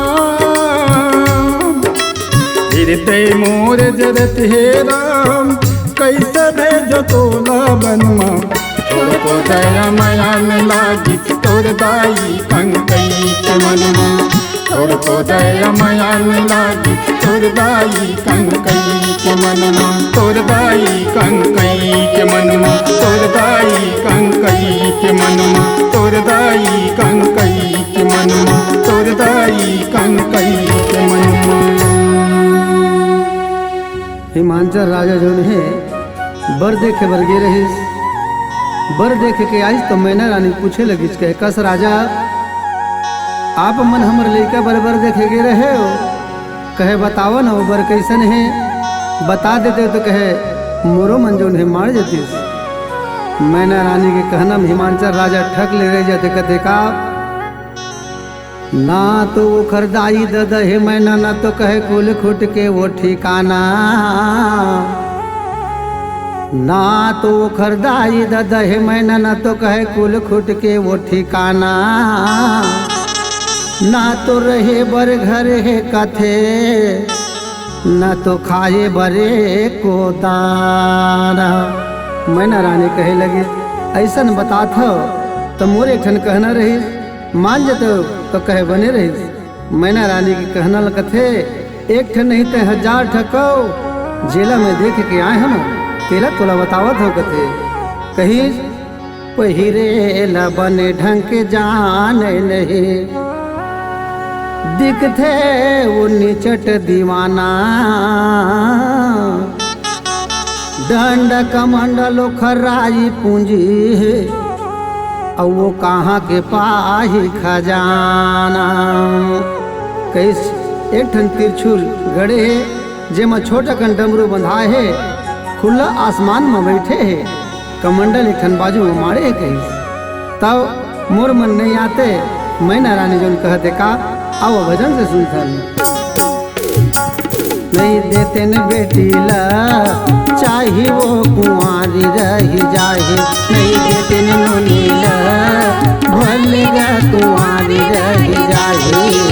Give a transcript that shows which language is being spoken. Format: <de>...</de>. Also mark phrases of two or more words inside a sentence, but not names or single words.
<hne>हृदय मोर जरत हे राम कैसे भेजो तोला बनमा तोर को दया माया न लागी तोर दाई कंकई के मनमा तोर को दया माया न लागी तोर दाई कंकई के मनमा तोर दाई कंकई के मनमा तोर दाई कंकई के मनमा तोर दाई कंकई के मनमा तोर दाई कंकई के मनमा। हिमांचल राजा जो है बर देखे बर गे रहीस बर देखे के आइस तो मैना रानी पूछे लगिस कहे कस राजा आप मन हमर लइका बर देखे गे रहे हो कहे बताओ ना वो बर कैसन है बता देते तो कहे मोरो मन जो है मार जतीस मैना रानी के कहना में हिमांचल राजा ठक ले रह जाते कहते का ना तो वो खरदाई दद है मैना ना तो कहे कुल खुट के वो ठिकाना ना तो वो खरदाई दद है मैना ना तो कहे कुल खुट के वो ठिकाना ना तो रहे बर घर है कथे ना तो खाए बरे को दाना मैना रानी कहे लगी ऐसन बता था तो मोरे ठन कहना रही मान जते तो कहे बने रही मैना रानी की कहना कथे एक ठन नहीं ते 1000 ठको जेला में देख के आए हम तेला तोला बतावत हो कथे कही पहिरे ल बने ढंग के जान नहीं दिखथे वो निचट दीवाना दंड कमंडलो खराई पूंजी और वो कहाँ के पाही खजाना कैस एक ठन तिरछुल गड़े है जेमा छोटा कन डमरू बंधाए है खुला आसमान में बैठे है कमंडल एक ठन बाजू में मारे है कहीं तब मोर मन नहीं आते मैना रानी जो कहते का आओ भजन से सुनथन नहीं देते न बेटी ला चाहे वो कुंवारी रह जाए नहीं देते न नीला भलेगा कुंवारी रह जाए</hne>